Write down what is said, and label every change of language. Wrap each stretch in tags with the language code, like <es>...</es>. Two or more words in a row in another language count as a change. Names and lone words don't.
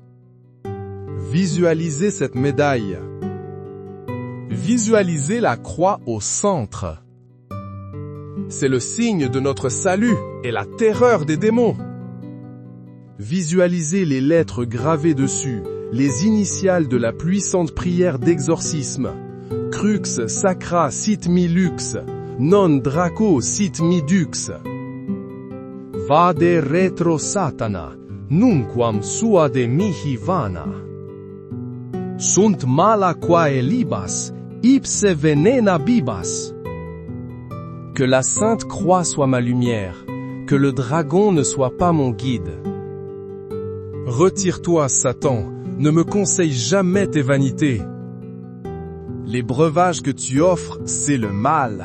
<fr>Visualisez cette médaille. Visualisez la croix au centre. C'est le signe de notre salut et la terreur des démons. Visualisez les lettres gravées dessus, les initiales de la puissante prière d'exorcisme.</fr> <la>Crux sacra sit mi lux, non draco sit mi dux. Vade retro satana, nunquam suade mihi vana. Sunt mala quae libas, ipse venena bibas.</la> <fr>Que la sainte croix soit ma lumière, que le dragon ne soit pas mon guide. Retire-toi, Satan, ne me conseille jamais tes vanités. Les breuvages que tu offres, c'est le mal.</fr>